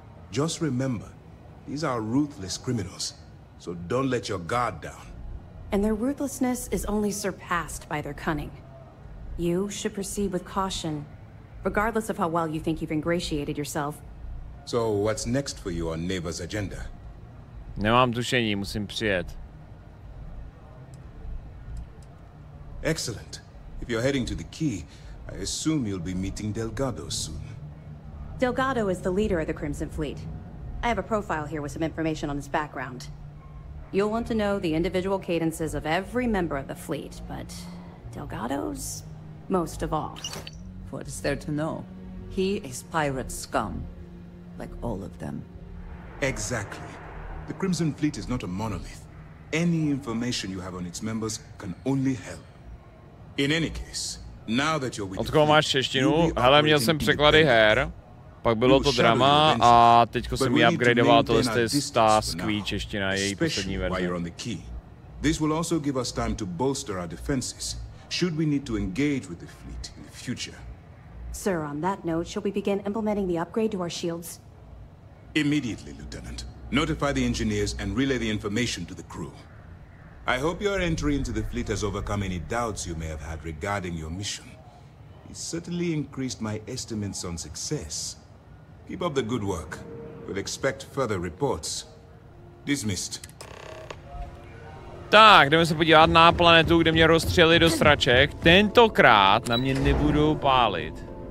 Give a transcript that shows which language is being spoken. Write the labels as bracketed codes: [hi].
[en] Just remember, these are ruthless criminals, so don't let your guard down. And their ruthlessness is only surpassed by their cunning. You should proceed with caution, regardless of how well you think you've ingratiated yourself. So what's next for you on Neighbor's agenda? [cs] Nemám tušení, musím přijet. [en] Excellent. If you're heading to the Key, I assume you'll be meeting Delgado soon. Delgado is the leader of the Crimson Fleet. I have a profile here with some information on his background. You'll want to know the individual cadences of every member of the fleet, but Delgado's most of all. What is there to know? He is pirate scum, like all of them. Exactly. The Crimson Fleet is not a monolith. Any information you have on its members can only help. In any case, now that you're with [cs] Od koho máš češtinu? Hele, měl jsem překlady her, pak bylo to drama a teďko jsem ji upgradeoval, tohle je ta skví čeština, její poslední verze. [en] This will also give us time to bolster our defenses, should we need to engage with the fleet in the future. Sir, on that note, shall we begin implementing the upgrade to our shields? Immediately, Lieutenant. Notify the engineers and relay the information to the crew. I hope your entry into the fleet has overcome any doubts you may have had regarding your mission. It certainly increased my estimates on success. Keep up the good work. We'll expect further reports. Dismissed. [cs] Tak, jdeme se podívat na planetu, kde mě rozstřelili do sraček. Tentokrát na mě nebudou pálit.